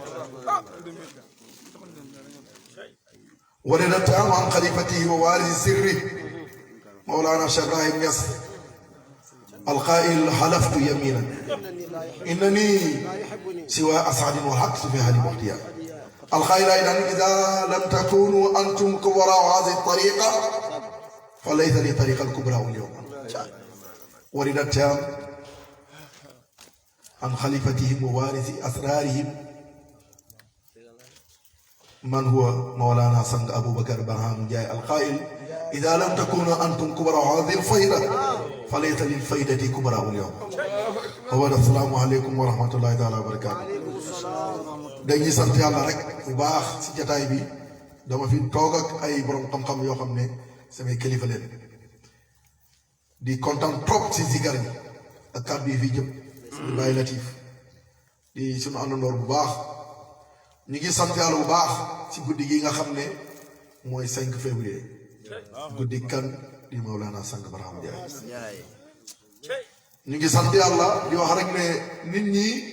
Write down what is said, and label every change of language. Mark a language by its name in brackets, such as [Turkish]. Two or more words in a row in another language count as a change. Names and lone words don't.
[Arabic] ولد التام عن خليفته ووارث سره مولانا شيخ ابراهيم ياسر القائل حلفت يمينا إنني سوى أسعد والحق في هذه المحتيا القائل أيضا إذا لم تكونوا أنتم كبراء هذه الطريقة فليس لي طريق الكبراء اليوم ولد التام عن خليفتهم ووارث أسرارهم من هو مولانا سنگ أبو بكر برهام جاي القائل إذا لم تكونوا أنتم كبراء هذه الفائدة فليس للفائدة كبراء اليوم هو السلام عليكم ورحمة الله تعالى وبركاته [Wolof] dañuy sant yàlla rek bu baax ci jataay bi dama fi toog ak ay borom xam-xam yoo xam ne samay kilifa leen di kontaan trop ci zigar yi ak kàddu yi fii jëm di Baye Latif di sunu àndandoor bu baax ñu ngi sant yàlla bu baax ci guddi gi nga xam ne mooy 5 février guddi kan di Mawlana Sang Barham Ndiaye ñu ngi sant yàlla di wax rek ne nit ñi